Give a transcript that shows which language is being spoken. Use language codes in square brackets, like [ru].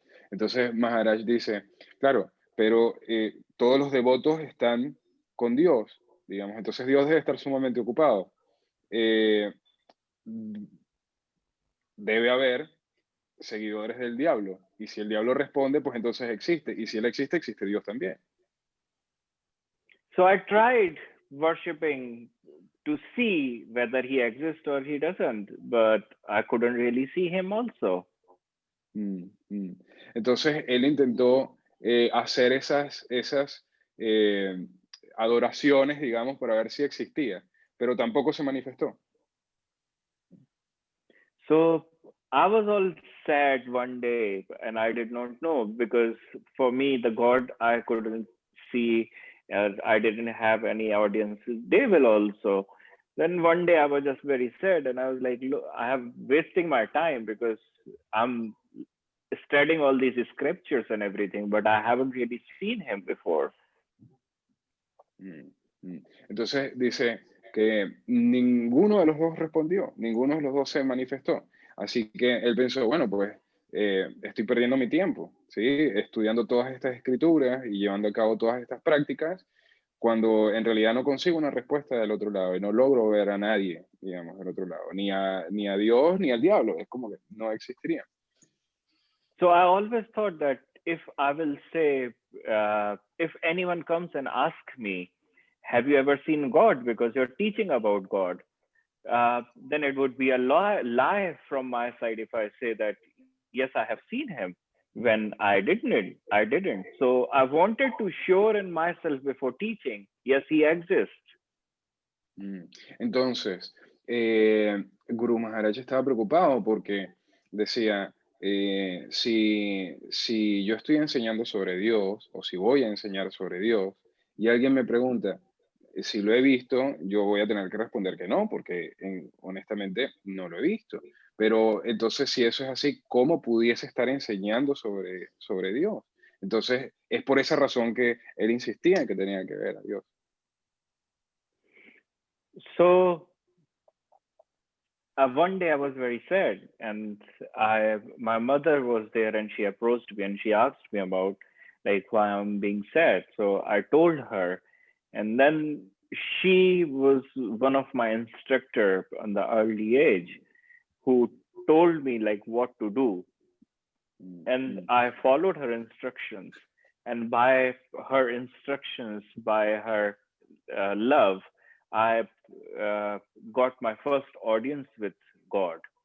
[es] Entonces Maharaj dice, claro, pero todos los devotos están con Dios, digamos. Entonces Dios debe estar sumamente ocupado. Debe haber seguidores del diablo. Y si el diablo responde, pues entonces existe. Y si él existe, existe Dios también. [en] So I tried worshiping to see whether he exists or he doesn't, but I couldn't really see him also. [es] Entonces él intentó hacer esas adoraciones, digamos, para ver si existía, pero tampoco se manifestó. [en] So I was all sad one day and I did not know, because for me, the God I couldn't see, as I didn't have any audience. They will also. Then one day I was just very sad and I was like, look, I am wasting my time because I'm studying all these scriptures and everything, but I haven't really seen him before. [es] Entonces dice, que ninguno de los dos respondió, ninguno de los dos se manifestó. Así que él pensó, bueno, pues estoy perdiendo mi tiempo, ¿sí? Estudiando todas estas escrituras y llevando a cabo todas estas prácticas, cuando en realidad no consigo una respuesta del otro lado y no logro ver a nadie, digamos, del otro lado, ni a Dios ni al diablo, es como que no existiría. [en] So I always thought that if I will say, if anyone comes and asks me, have you ever seen God? Because you're teaching about God, then it would be a lie from my side if I say that, yes, I have seen him, when I didn't. So I wanted to show in myself before teaching, yes, he exists. [es] Entonces, Guru Maharaj estaba preocupado porque decía, si yo estoy enseñando sobre Dios o si voy a enseñar sobre Dios y alguien me pregunta si lo he visto, yo voy a tener que responder que no, porque honestamente no lo he visto. Pero entonces, si eso es así, ¿cómo pudiese estar enseñando sobre Dios? Entonces, es por esa razón que él insistía en que tenía que ver a Dios. [en] So one day I was very sad, and my mother was there, and she approached me and she asked me about like why I'm being sad. So I told her, and then she was one of my instructor on the early age who told me like what to do, and I followed her instructions, and by her instructions, by her love, I got my first audience with God.